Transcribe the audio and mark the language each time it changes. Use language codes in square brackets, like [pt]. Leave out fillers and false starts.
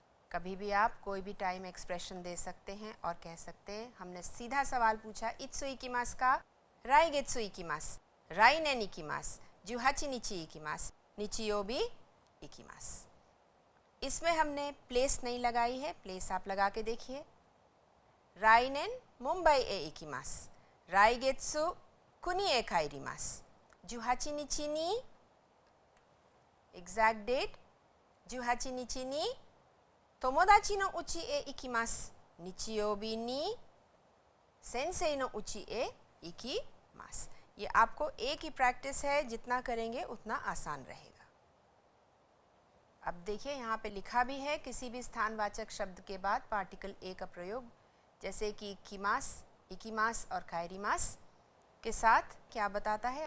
[hi] कभी भी आप कोई भी टाइम एक्सप्रेशन दे सकते हैं और कह सकते हैं, हमने सीधा सवाल पूछा, [ja] इत्सु इकिमास का राइगेत्सु इकिमास, राइनेन इकिमास, 18日行きます、日曜日行きます। [hi] इसमें हमने प्लेस नहीं लगाई है, प्लेस आप लगा के देखिए। [ja] राइनेन मुंबई ए इकिमास, राइगेत्सु कुनी ए काइरिमास, 18日に [en] exact date [ja] 18日に友達の家へ行きます、日曜日に先生の家へ行きます। [hi] ये आपको एक ही प्रैक्टिस है, जितना करेंगे उतना आसान रहेगा। अब देखिए यहाँ पे लिखा भी है, किसी भी स्थानवाचक शब्द के बाद पार्टिकल ए का प्रयोग, जैसे कि किमास, इकिमास और कायरिमास के साथ क्या बताता है?